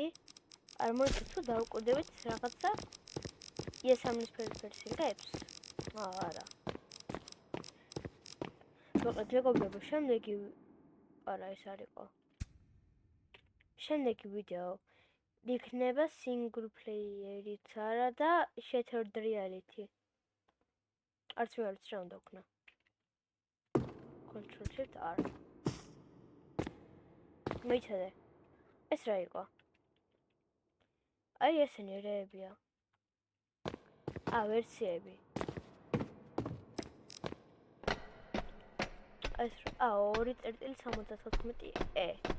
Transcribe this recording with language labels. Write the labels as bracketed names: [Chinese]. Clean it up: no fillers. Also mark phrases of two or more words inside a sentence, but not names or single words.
[Georgian] არ მოიწევ თუ დავუკვირდებით რაღაცა იესამნისფერი ვერსიებს. არა. მეგობრებო, შემდეგი არა ეს არ იყო. შემდეგი ვიდეო იქნება [English] single player- [Georgian] ით არა და [English] shattered reality. [Georgian] არც მე არ ვიცი რა უნდა ვქნა. [English] Control Shift R. [Georgian] მოიცადე. ეს რა იყო? აი ესენი რეებია. ვერსიები. ეს 2.74e.